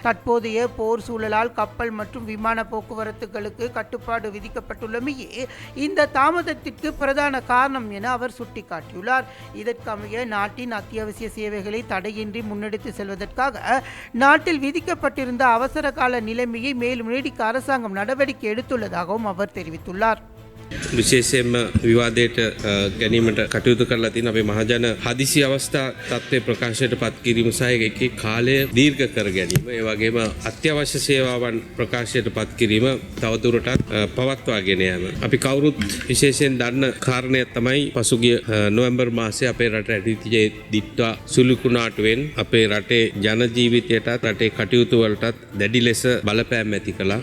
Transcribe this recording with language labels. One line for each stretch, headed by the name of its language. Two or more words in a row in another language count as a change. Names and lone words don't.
Tamil: தற்போதைய போர் சூழலால் கப்பல் மற்றும் விமான போக்குவரத்துகளுக்கு கட்டுப்பாடு விதிக்கப்பட்டுள்ளமையே இந்த தாமதத்திற்கு பிரதான காரணம் என அவர் சுட்டிக்காட்டியுள்ளார். இதற்கமைய நாட்டின் அத்தியாவசிய சேவைகளை தடையின்றி முன்னெடுத்து செல்வதற்காக நாட்டில் விதிக்கப்பட்டிருந்த அவசர கால நிலைமையை மேலும் நீடிக்க அரசாங்கம் நடவடிக்கை எடுத்துள்ளதாகவும் அவர் தெரிவித்துள்ளார்.
Sinhala: විශේෂයෙන්ම විවාදයට ගැනීමට කටයුතු කරලා තියෙන අපේ මහජන හදිසි අවස්ථා තත්ත්වය ප්‍රකාශයට පත් කිරීම සහ ඒකේ කාලය දීර්ඝ කර ගැනීම, ඒ වගේම අත්‍යවශ්‍ය සේවාවන් ප්‍රකාශයට පත් කිරීම තවදුරටත් පවත්වාගෙන යාම. අපි කවුරුත් විශේෂයෙන් දන්න කාරණය තමයි පසුගිය නොවැම්බර් මාසයේ අපේ රට ඇතිවිච්ච දිට්ඨා සුළුකුණාටුවෙන් අපේ රටේ ජන ජීවිතයටත් රටේ කටයුතු වලටත් දැඩි ලෙස බලපෑම් ඇති කළා.